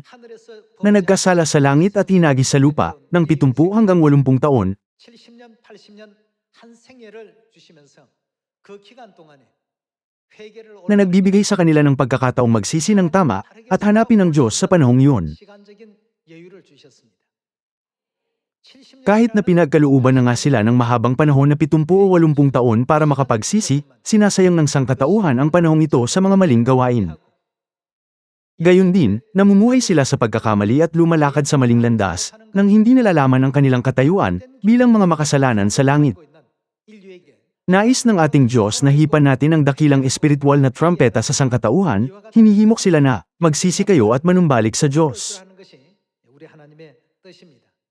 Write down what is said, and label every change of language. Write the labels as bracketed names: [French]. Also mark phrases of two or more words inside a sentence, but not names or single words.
[Korean] 하늘에서 [Filipino] na nagkasala sa langit at hinagi sa lupa, ng 70 hanggang 80 taon, [Korean] 70년, 80년 한 생애를 주시면서 그 기간 동안에 회개를 [Filipino] na nagbibigay sa kanila ng pagkakataong magsisi ng tama, at hanapin ng Diyos sa panahong yun. [Korean] 시간적인 여유를 주셨습니다. 70년 [Filipino] Kahit na pinagkalooban na nga sila ng mahabang panahon na 70 o 80 taon para makapagsisi, sinasayang ng sangkatauhan ang panahong ito sa mga maling gawain. Gayon din, namumuhay sila sa pagkakamali at lumalakad sa maling landas, nang hindi nalalaman ang kanilang katayuan, bilang mga makasalanan sa langit. [Korean] 인류에게 [Filipino] Nais ng ating Diyos na hipan natin ang dakilang espiritual na trumpeta sa sangkatauhan, hinihimok sila na, magsisi kayo at manumbalik sa Diyos. [Korean] 하는 것이 우리 하나님 뜻입니다.